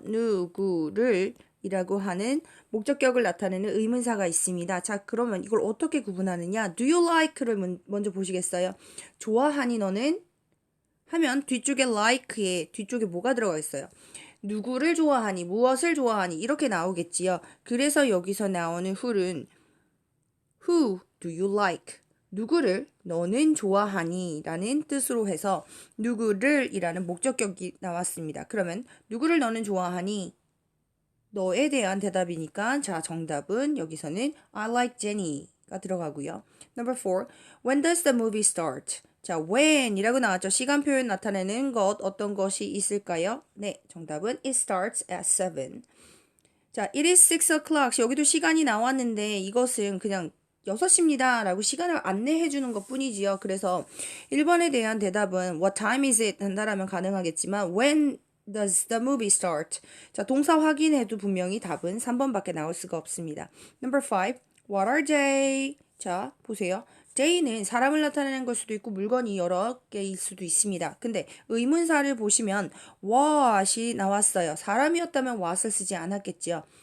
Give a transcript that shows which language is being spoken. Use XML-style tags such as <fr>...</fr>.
<ko>누구를 이라고 하는 목적격을 나타내는 의문사가 있습니다. 자, 그러면 이걸 어떻게 구분하느냐?</ko> <en>Do you like</en> <ko>를 먼저 보시겠어요? 좋아하니 너는? 하면 뒤쪽에 like에 뒤쪽에 뭐가 들어가 있어요? 누구를 좋아하니, 무엇을 좋아하니 이렇게 나오겠지요. 그래서 여기서 나오는 who는</ko> <en>Who do you like?</en> <ko>누구를 너는 좋아하니? 라는 뜻으로 해서 누구를 이라는 목적격이 나왔습니다. 그러면 누구를 너는 좋아하니? 너에 대한 대답이니까 자, 정답은 여기서는</ko> <en>I like Jenny</en> <ko>가 들어가고요.</ko> <en>Number 4. When does the movie start?</en> <ko>자, when 이라고 나왔죠. 시간 표현 나타내는 것 어떤 것이 있을까요? 네, 정답은</ko> <en>it starts at 7. 자, it is 6 o'clock.</en> <ko>여기도 시간이 나왔는데 이것은 그냥 6시입니다 라고 시간을 안내해 주는 것 뿐이지요. 그래서 1번에 대한 대답은</ko> <en>what time is it</en> <ko>한다라면 가능하겠지만</ko> <en>when does the movie start?</en> <ko>자, 동사 확인해도 분명히 답은 3번밖에 나올 수가 없습니다.</ko> <en>Number 5. What are they?</en> <ko>자, 보세요. they는 사람을 나타내는 걸 수도 있고 물건이 여러 개일 수도 있습니다. 근데 의문사를 보시면 what이 나왔어요. 사람이었다면 what을 쓰지 않았겠죠.</ko>